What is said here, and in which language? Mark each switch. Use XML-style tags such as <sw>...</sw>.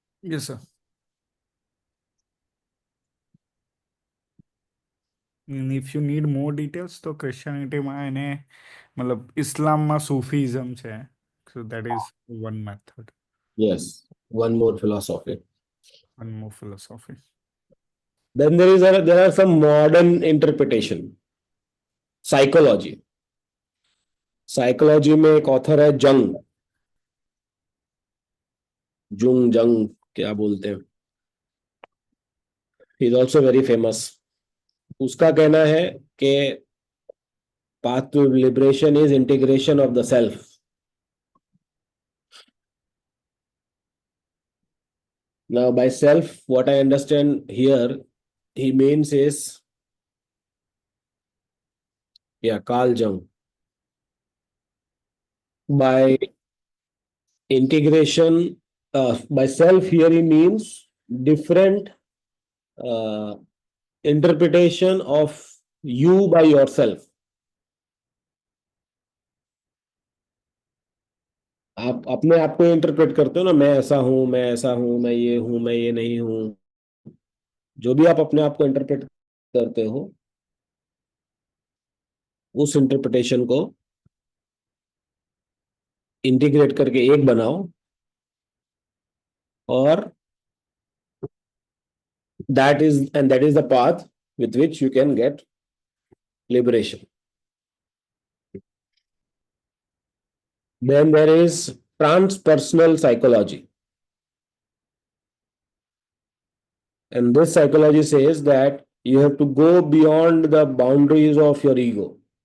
<en>Yes sir. If you need more details तो</en> <gu>ક્રિશ્ચિયનિટીમાં એને મતલબ ઇસ્લામમાં સૂફીઝમ છે,</gu> <en>so that is one method, yes, one more philosophy. one more philosophy. Then there are some modern interpretation, psychology.</en> <hi>Psychology में एक author है जंग, Jung जंग क्या बोलते हैं, he is also very famous. उसका कहना है कि</hi> <en>path to liberation is integration of the self. Now by self, what I understand here he means is, yeah, Carl Jung. By integration, by self here he means different uh, interpretation of you by yourself.</en> <hi>आप अपने आप को interpret करते हो ना, मैं ऐसा हूं, मैं ऐसा हूं, मैं ये हूं, मैं ये नहीं हूं। जो भी आप अपने आप को इंटरप्रेट करते हो, उस इंटरप्रिटेशन को इंटीग्रेट करके एक बनाओ, और</hi> <en>that is the path with which you can get liberation. Then there is transpersonal psychology. And this psychology says that you have to go beyond the boundaries of your ego.</en>